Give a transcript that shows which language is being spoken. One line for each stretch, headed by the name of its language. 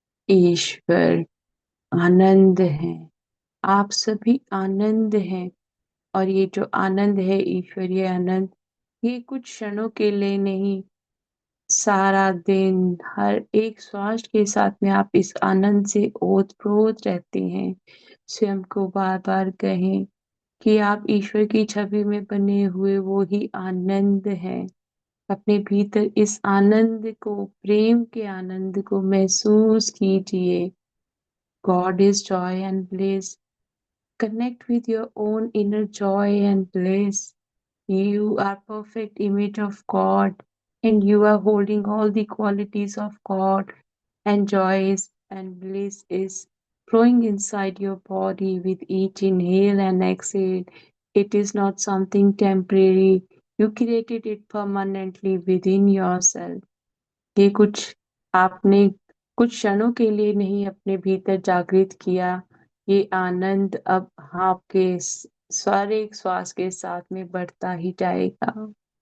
Hindi: ईश्वर आनंद है। आप सभी आनंद हैं और ये जो आनंद है ईश्वरीय आनंद, ये कुछ क्षणों के लिए नहीं, सारा दिन हर एक श्वास के साथ में आप इस आनंद से ओत-प्रोत रहते हैं। स्वयं को बार-बार कहें कि आप ईश्वर की छवि में बने हुए वो ही आनंद हैं। अपने भीतर इस आनंद को, प्रेम के आनंद को महसूस कीजिए।
English: God is joy and bliss. Connect with your own inner joy and bliss. You are perfect image of God and you are holding all the qualities of God, and joy is and bliss is flowing inside your body with each inhale and exhale. It is not something temporary. You created it permanently within yourself.
Hindi: ये कुछ आपने कुछ क्षणों के लिए नहीं अपने भीतर जागृत किया। ये आनंद अब आपके सारे श्वास के साथ में बढ़ता ही जाएगा।